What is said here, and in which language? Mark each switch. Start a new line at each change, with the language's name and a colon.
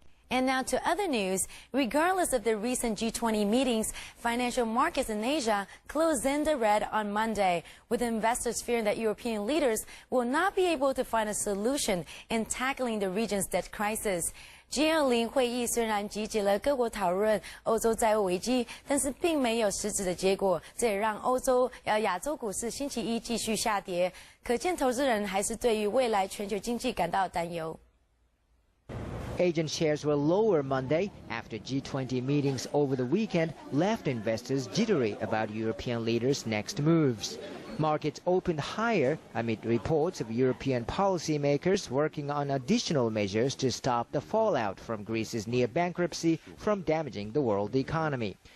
English: And now to other news. Regardless of the recent G20 meetings, financial markets in Asia closed in the red on Monday, with investors fearing that European leaders will not be able to find a solution in tackling the region's debt crisis.
Chinese: G20 会议虽然集结了各国讨论欧洲债务危机，但是并没有实质的结果，这也让亚洲股市星期一继续下跌，可见投资人还是对于未来全球经济感到担忧。
English: Asian shares were lower Monday after G20 meetings over the weekend left investors jittery about European leaders' next moves. Markets opened higher amid reports of European policymakers working on additional measures to stop the fallout from Greece's near bankruptcy from damaging the world economy.